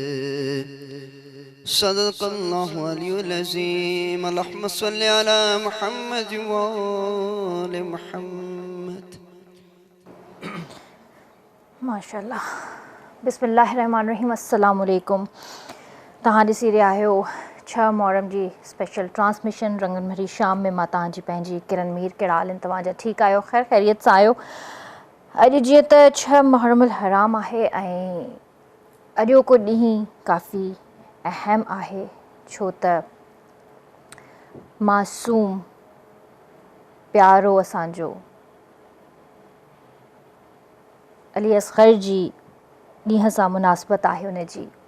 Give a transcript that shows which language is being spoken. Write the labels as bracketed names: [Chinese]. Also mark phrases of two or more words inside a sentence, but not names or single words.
[Arabic] صدق الله العلي العظيم. اللهم صل على محمد وآل محمد. माशाअल्लाह। बिस्मिल्लाहिर्रहमानिर्रहीम। अस्सलामुअलैकुम। [Sindhi] तहां ॾिसी रहिया आहियो 6 मुहर्रम जी [English] special transmission [Sindhi] रंगन भरी शाम में। मां तव्हांजी पंहिंजी किरण मीर। कहिड़ा हाल आहिनि तव्हांजा? ठीकु आहियो? ख़ैर ख़ैरियत सां आहियो? अॼु जीअं त 6 मुहर्रम हराम आहे ऐं अॼोको ॾींहुं काफ़ी अहम आहे, छो त मासूम प्यारो असांजो अली असग़र जी ॾींहं सां मुनासिबत आहे उन जी।